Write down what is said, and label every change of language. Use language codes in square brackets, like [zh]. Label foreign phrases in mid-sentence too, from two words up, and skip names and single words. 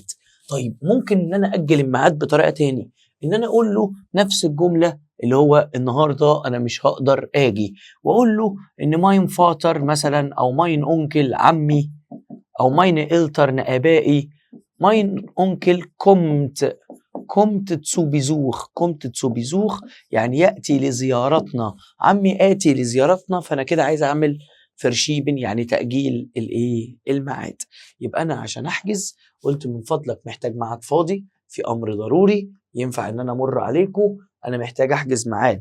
[ar] طيب ممكن إن أنا أجل الميعاد بطريقة تاني، ان انا اقول له نفس الجمله اللي هو النهارده انا مش هقدر اجي، واقول له ان [de] mein Vater [ar] مثلا، او [de] mein Onkel [ar] عمي، او [de] meine Eltern [ar] ابائي، [de] mein Onkel kommt zu Besuch [ar] يعني ياتي لزيارتنا، عمي اتي لزيارتنا. فانا كده عايز اعمل فرشيبن يعني تاجيل الميعاد. يبقى انا عشان احجز قلت من فضلك محتاج ميعاد فاضي في امر ضروري، ينفع ان انا امر عليكم، انا محتاج احجز ميعاد.